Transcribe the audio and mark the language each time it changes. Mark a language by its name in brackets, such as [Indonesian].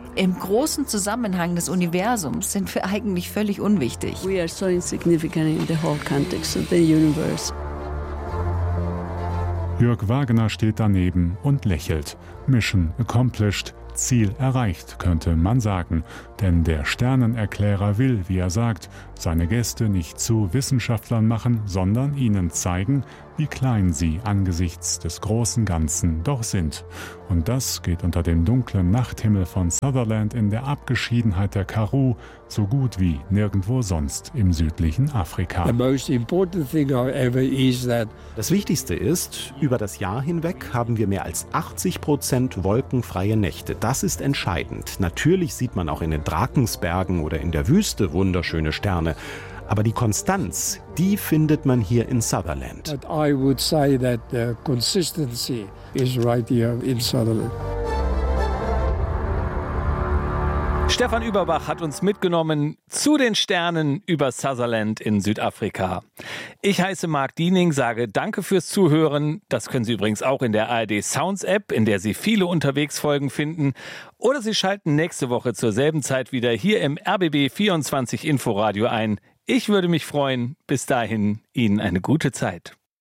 [German] Im großen Zusammenhang des Universums sind wir eigentlich völlig unwichtig. [English] We are so insignificant in the whole context of the universe. [German] Jörg Wagener steht daneben und lächelt. [English] Mission accomplished. [German] Ziel erreicht, könnte man sagen. Denn der Sternenerklärer will, wie er sagt, seine Gäste nicht zu Wissenschaftlern machen, sondern ihnen zeigen, wie klein sie angesichts des großen Ganzen doch sind. Und das geht unter dem dunklen Nachthimmel von Sutherland in der Abgeschiedenheit der Karoo so gut wie nirgendwo sonst im südlichen Afrika. [English] The most important thing ever is that [German] das Wichtigste ist, über das Jahr hinweg haben wir mehr als 80% wolkenfreie Nächte. Das ist entscheidend. Natürlich sieht man auch in den Drakensbergen oder in der Wüste wunderschöne Sterne. Aber die Konstanz, die findet man hier in Sutherland. [English] I would say that the consistency is right here in Sutherland. [German] Stefan Überbach hat uns mitgenommen zu den Sternen über Sutherland in Südafrika. Ich heiße Marc Diening, sage danke fürs Zuhören. Das können Sie übrigens auch in der ARD Sounds App, in der Sie viele Unterwegsfolgen finden. Oder Sie schalten nächste Woche zur selben Zeit wieder hier im RBB 24 Inforadio ein. Ich würde mich freuen. Bis dahin, Ihnen eine gute Zeit.